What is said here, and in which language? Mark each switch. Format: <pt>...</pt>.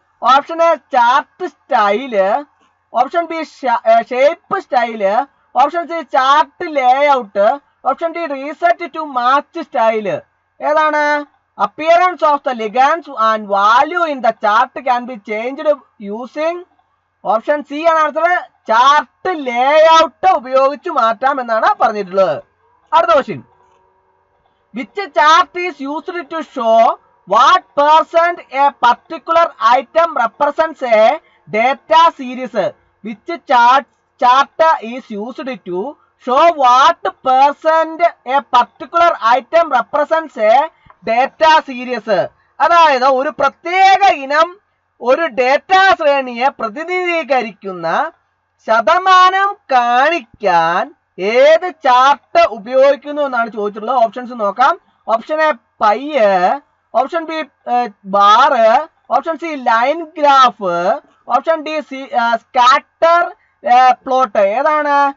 <ml>Option A chart style, option B shape style, option C chart layout, option D reset to match style. ഏതാണ്?</ml> <en>Appearance of the legends and value in the chart can be changed using.</en> <ml>Option C ആണ് answer, chart layout ഉപയോഗിച്ച് മാറ്റാം എന്നാണ് പറഞ്ഞിട്ടുള്ളത്. അടുത്ത question.</ml> <en>Which chart is used to show what percent a particular item represents a data series? Which chart is used to show what percent a particular item represents a data series?</en> <ml>അതായത് ഒരു പ്രത്യേക ഇനം ഒരു data ശ്രേണിയെ പ്രതിനിധീകരിക്കുന്ന ശതമാനം കാണിക്കാൻ ഏത് chart ഉപയോഗിക്കുന്നു എന്നാണ് ചോദിച്ചിട്ടുള്ളത്. ഓപ്ഷൻസ് നോക്കാം. Option A pi, option B bar, option C line graph, option D scatter plot. ഏതാണ്?</ml>